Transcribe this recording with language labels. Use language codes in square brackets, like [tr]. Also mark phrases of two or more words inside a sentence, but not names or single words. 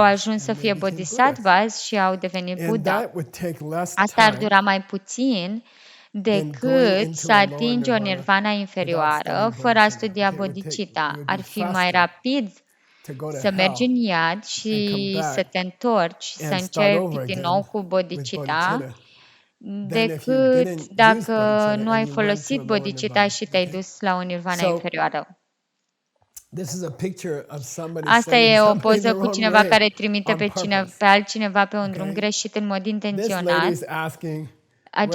[ro] ajuns să [en] and they [ro] fie [en] became Buddhas. [ro] bodhisattvas și au devenit [en] And Buddha. that would take less [ro] Asta ar [en] time [ro] dura mai puțin [en] than going [ro] decât [en] into [ro] să [en] a lower [ro] atingi o nirvana [en] nirvana without [ro] inferioară [en] studying [ro] fără a [en] bodhicitta. [ro] studia [en] Okay, it would [ro] bodhicitta. [en] be [ro] Ar fi mai [en] faster [ro] rapid [en] to go to [ro] să mergi în [en] hell [ro] iad [en] and come [ro] și să [en] back [ro] te întorci, să [en] and start [ro] începi [en] over [ro] din [en] again [ro] nou cu [en] with bodhicitta, bodhicitta than if you [ro] decât [en] didn't use [ro] dacă [en] bodhicitta [ro] nu [en] and [ro] ai [en] you went to [ro] folosit [en] a lower [ro] bodhicitta [en] nirvana. [ro] și te-ai [en] Okay? [ro] dus la o nirvana [en] So [ro] inferioară. [en] this is a picture of somebody [ro] Asta [en] sending [ro] e o [en] somebody the [ro] poză cu [en] wrong [ro] cineva [en] way [ro] care trimite [en] on [ro] pe [en] purpose. [ro] altcineva pe un drum [en] Okay? [ro] greșit în mod [en] This lady [ro] intenționat. [en] is asking,